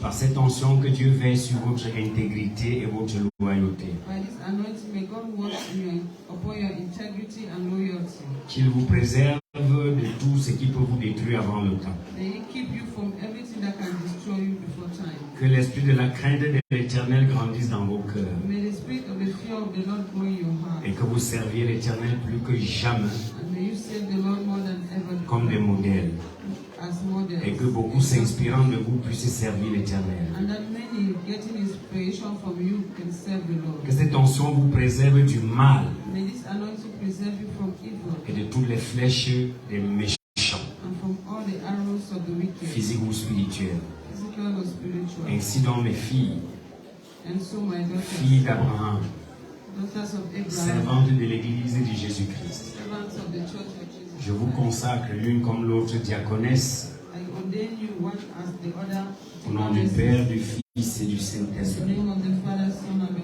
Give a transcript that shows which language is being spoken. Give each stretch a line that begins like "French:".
French: Par cette onction, que Dieu veille sur votre intégrité et votre loyauté.
English: By this anointing, may God work upon your integrity and loyalty.
French: Qu'il vous préserve de tout ce qui peut vous détruire avant le temps.
English: May He keep you from everything that can destroy you before time.
French: Que l'esprit de la crainte de l'Éternel grandisse dans vos cœurs.
English: May the spirit of the fear of the Lord grow in your heart.
French: Et que vous serviez l'Éternel plus que jamais
English: And may you serve the Lord more than ever
French: comme des modèles.
English: as models.
French: Et que beaucoup s'inspirant de vous puissent servir l'Éternel.
English: And that many getting inspiration from you can serve the Lord.
French: Que cette onction vous préserve du mal
English: May this anointing preserve you from evil
French: et de toutes les flèches des méchants,
English: and from all the arrows of the wicked,
French: physiques ou spirituels.
English: physical or spiritual.
French: Ainsi donc mes filles,
English: And so my daughters,
French: filles d'Abraham,
English: daughters of Abraham,
French: servantes de l'Église de Jésus-Christ,
English: servants of the church of Jesus,
French: je vous consacre l'une comme l'autre diaconesse
English: I ordain you one as the other
French: au nom du
English: deaconess,
French: Père, du Fils et du
English: in the
French: Saint-Esprit.
English: name of the Father, Son, and the